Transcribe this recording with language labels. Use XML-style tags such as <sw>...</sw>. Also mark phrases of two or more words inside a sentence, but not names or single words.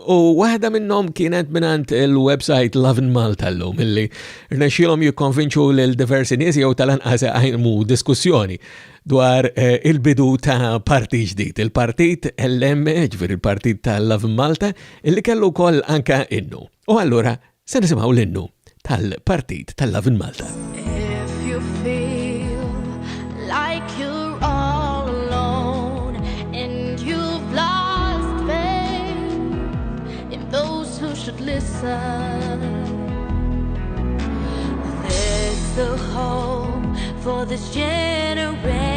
<mt>U waħda minnhom kienet mingħand il-website Lovin Malta llum illi rnexxielhom jikkonvinċu lil diversi nies jew tal-anqas għajmu diskussjoni dwar il-bidu ta' partit ġdid, il-partit LM, ġifier il-partit ta' Lovin Malta, illi kellu wkoll anke innu. U allura se nisimgħu l-innu tal-partit tal-Lovin Malta.</mt> <en>If you feel like you're all alone and you've lost faith in those who should listen, there's the hope for this generation.</en>